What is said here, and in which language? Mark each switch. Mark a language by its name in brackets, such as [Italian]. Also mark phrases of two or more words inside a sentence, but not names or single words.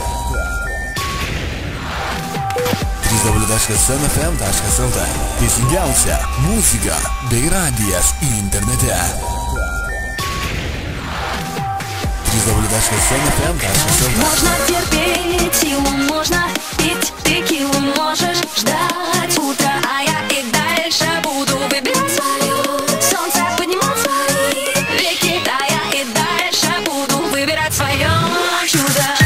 [Lithuanian] www.smfm.lt. Teisingiausia muzika bei radijas internete. www.smfm.lt. [Russian] Можно терпеть силу, можно пить текилу, можешь ждать утра, а я и дальше буду выбирать свое. Солнце поднимать свои веки, да я и дальше буду выбирать свое чудо.